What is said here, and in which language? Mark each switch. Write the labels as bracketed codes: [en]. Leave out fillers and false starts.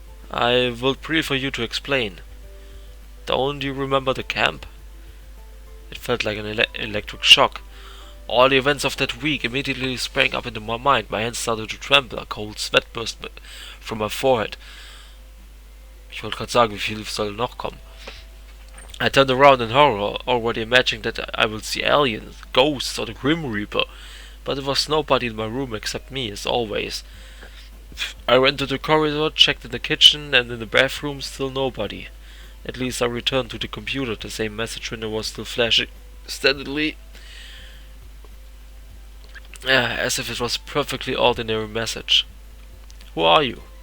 [en] I will prefer you to explain. Don't you remember the camp? It felt like an electric shock. All the events of that week immediately sprang up into my mind. My hands started to tremble. A cold sweat burst from my forehead. [de] Ich wollte gerade sagen, wie viel soll noch kommen? [en] I turned around in horror, already imagining that I will see aliens, ghosts, or the Grim Reaper. But there was nobody in my room except me, as always. I went to the corridor, checked in the kitchen, and in the bathroom, still nobody. At least I returned to the computer. The same message window was still flashing steadily, as if it was a perfectly ordinary message. Who are you?